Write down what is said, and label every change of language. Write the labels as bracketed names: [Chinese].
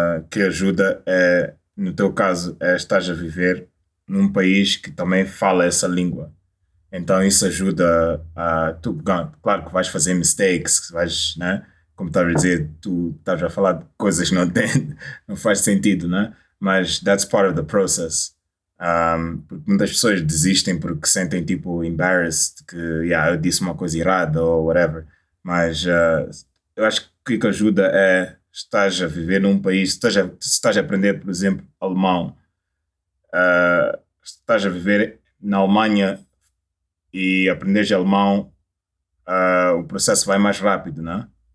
[Portuguese] Que ajuda, no teu caso, estás a viver num país que também fala essa língua. Então isso ajuda claro que vais fazer mistakes, que vais, né? Como estás a dizer, tu estás a falar de coisas que não faz sentido, né? [English] Mas that's part of the process. [Portuguese] Porque muitas pessoas desistem porque sentem tipo embarrassed que eu disse uma coisa errada ou whatever, mas eu acho que o que ajuda é estás a viver num país, se estás a aprender, por exemplo, alemão, estás a viver na Alemanha e aprenderes alemão, o processo vai mais rápido, né?